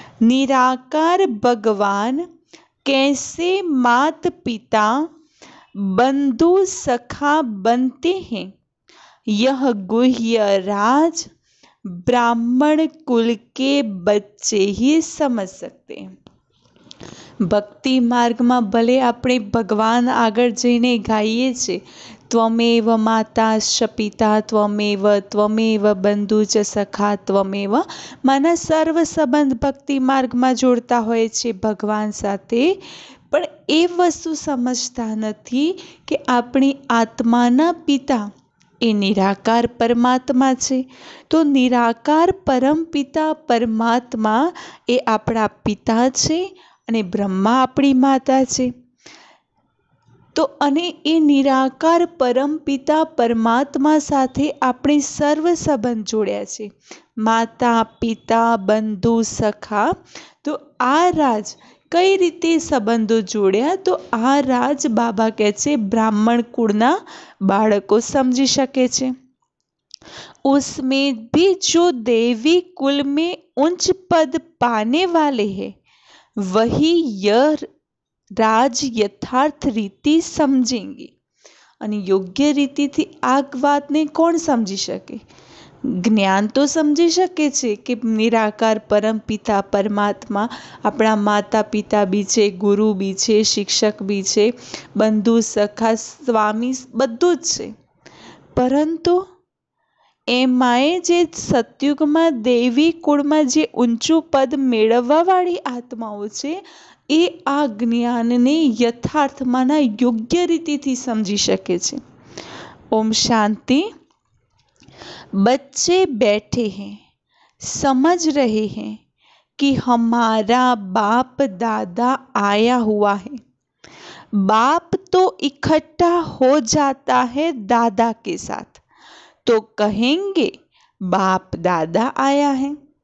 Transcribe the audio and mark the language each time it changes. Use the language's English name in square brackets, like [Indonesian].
[Hindi] निराकार भगवान कैसे मात पिता बंधु सखा बनते हैं, यह गुह्य राज ब्राह्मण कुल के बच्चे ही समझ सकते हैं. भक्ति मार्ग में भले [Gujarati] આપણે ભગવાન આગળ જઈને ગાઈએ છે, [Sanskrit] ત્વમેવ માતાશ્ચ પિતા ત્વમેવ બંધુ ચ સખા ત્વમેવ. [Gujarati] માના સર્વ સંબંધ ભક્તિ માર્ગમાં જોડતા હોય છે ભગવાન સાથે, પણ એ વસ્તુ સમજતા નથી કે આપણી આત્માના પિતા એ નિરાકાર પરમાત્મા છે. તો નિરાકાર પરમપિતા પરમાત્મા એ આપણા પિતા છે અને બ્રહ્મા આપણી માતા છે. તો અને એ નિરાકાર પરમપિતા પરમાત્મા સાથે આપણે સર્વ સંબંધ જોડ્યા છે, માતા પિતા બંધુ સખા. તો આ રાજ કઈ રીતે સંબંધો જોડ્યા? તો આ રાજ બાબા કહે છે બ્રાહ્મણ કુળના બાળકો સમજી શકે છે. [Hindi] उसमें भी जो देवी कुल में उच्च पद पाने वाले हैं वही यह राज यथार्थ रीति समझेंगे. [Gujarati] અને યોગ્ય રીતિથી આ વાતને કોણ સમજી શકે? જ્ઞાન તો સમજી શકે છે કે નિરાકાર પરમપિતા પરમાત્મા આપણા માતા પિતા બી છે, ગુરુ બી છે, શિક્ષક બી છે, બંધુ સખા સ્વામી બધું જ છે. પરંતુ એમાંય જે સતયુગમાં દેવી કુળમાં જે ઊંચું પદ મેળવવાવાળી આત્માઓ છે એ આ જ્ઞાનને યથાર્થમાંના યોગ્ય રીતિથી સમજી શકે છે. ઓમ શાંતિ. [Hindi] बच्चे बैठे हैं, समझ रहे हैं कि हमारा बाप दादा आया हुआ है. बाप तो इकट्ठा हो जाता है दादा के साथ, तो कहेंगे बाप दादा आया है.